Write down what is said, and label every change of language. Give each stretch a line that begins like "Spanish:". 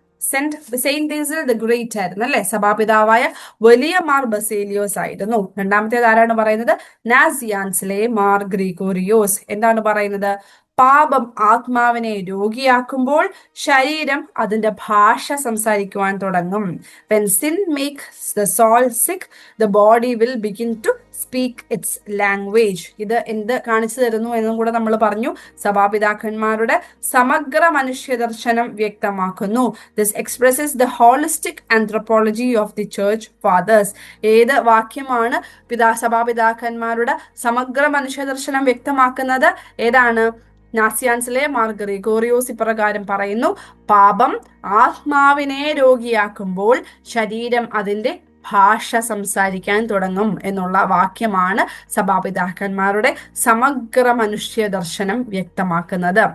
Malayalam: Saint Basil the great ആയിരുന്നു അല്ലെ, സഭാപിതാവായ വലിയ മാർ ബസേലിയോസ് ആയിരുന്നു. രണ്ടാമത്തേത് ആരാണ് പറയുന്നത്? നാസിയാൻസിലെ മാർ ഗ്രിഗോറിയോസ്. എന്താണ് പറയുന്നത്? പാപം ആത്മാവിനെ രോഗിയാക്കുമ്പോൾ ശരീരം അതിന്റെ ഭാഷ സംസാരിക്കുവാൻ തുടങ്ങും.
English: When sin makes the soul sick, the body will begin to speak its language.
Malayalam: ഇത് എന്ത് കാണിച്ചു തരുന്നു എന്നും കൂടെ നമ്മൾ പറഞ്ഞു. സഭാപിതാക്കന്മാരുടെ സമഗ്ര മനുഷ്യ ദർശനം വ്യക്തമാക്കുന്നു.
English: This expresses the holistic anthropology of the church fathers.
Malayalam: ഏത് വാക്യമാണ് സഭാപിതാക്കന്മാരുടെ സമഗ്ര മനുഷ്യ ദർശനം വ്യക്തമാക്കുന്നത്? ഏതാണ്? നാസിയാൻസിലെ മാർ ഗ്രിഗോറിയോസ് ഇപ്രകാരം പറയുന്നു: പാപം ആത്മാവിനെ രോഗിയാക്കുമ്പോൾ ശരീരം അതിന്റെ ഭാഷ സംസാരിക്കാൻ തുടങ്ങും എന്നുള്ള വാക്യമാണ് സഭാപിതാക്കന്മാരുടെ സമഗ്ര മനുഷ്യ ദർശനം വ്യക്തമാക്കുന്നത്.